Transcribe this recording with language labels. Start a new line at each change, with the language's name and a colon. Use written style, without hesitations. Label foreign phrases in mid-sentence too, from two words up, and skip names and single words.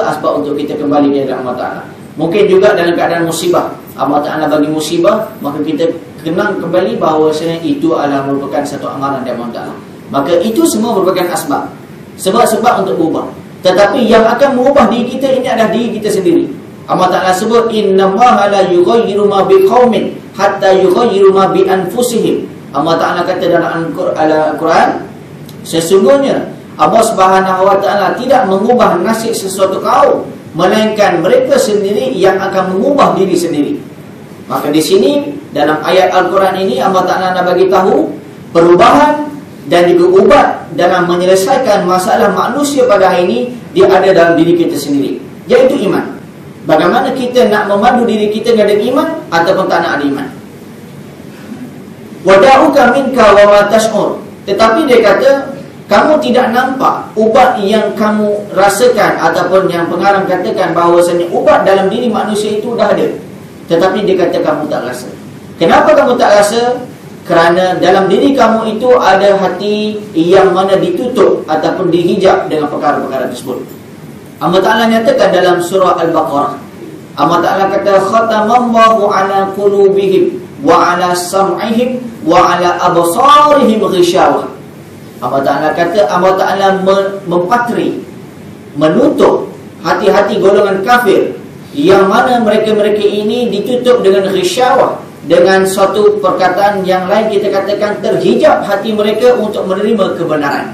Malay: Asbab untuk kita kembali kepada Allah Ta'ala. Mungkin juga dalam keadaan musibah, Allah Ta'ala bagi musibah, maka kita kenang kembali bahawa itu adalah merupakan satu amaran dari Allah Ta'ala. Maka itu semua merupakan asbab, sebab-sebab untuk berubah. Tetapi yang akan mengubah diri kita ini adalah diri kita sendiri.
Arabic: Allah Ta'ala sebut, إن الله لا يغير ما بقوم حتى يغيروا ما بأنفسهم.
Malay: Allah Ta'ala kata dalam Al-Quran, sesungguhnya Allah Subhanahu wa Ta'ala tidak mengubah nasib sesuatu kaum, melainkan mereka sendiri yang akan mengubah diri sendiri. Maka di sini dalam ayat Al-Quran ini Allah Ta'ala nak bagi tahu perubahan dan juga ubat dalam menyelesaikan masalah manusia pada hari ini, dia ada dalam diri kita sendiri, iaitu iman. Bagaimana kita nak memandu diri kita dengan iman ataupun tak nak ada iman.
Arabic: دواؤك منك وما تشعر.
Malay: Tetapi dia kata, kamu tidak nampak ubat yang kamu rasakan, ataupun yang pengarang katakan bahawasanya ubat dalam diri manusia itu dah ada, tetapi dia kata kamu tak rasa. Kenapa kamu tak rasa? Kerana dalam diri kamu itu ada hati yang mana ditutup ataupun dihijab dengan perkara-perkara tersebut. Allah Ta'ala nyatakan dalam surah Al-Baqarah, Allah Ta'ala kata,
Arabic: ختم الله على قلوبهم وعلى سمعهم وعلى أبصارهم غشاوة.
Malay: Allah Ta'ala kata, Allah Ta'ala mempatri, menutup hati-hati golongan kafir, yang mana mereka-mereka ini ditutup dengan ghishawah, dengan suatu perkataan yang lain kita katakan terhijab hati mereka untuk menerima kebenaran.